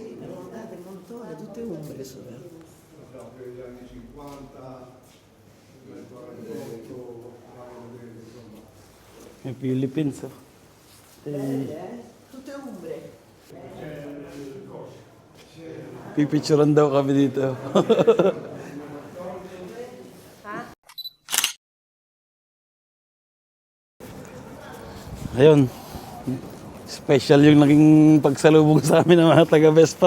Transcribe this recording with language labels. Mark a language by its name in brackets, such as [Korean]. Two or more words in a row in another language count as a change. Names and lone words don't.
[Italian] Tutte umbre sono. [Filipino] I Philippines. Oh. [Italian] Tutte umbre. [Filipino] Pipicturean daw kami dito. Ayun. Special yung naging pagsalubong sa amin ng mga taga-Vespa.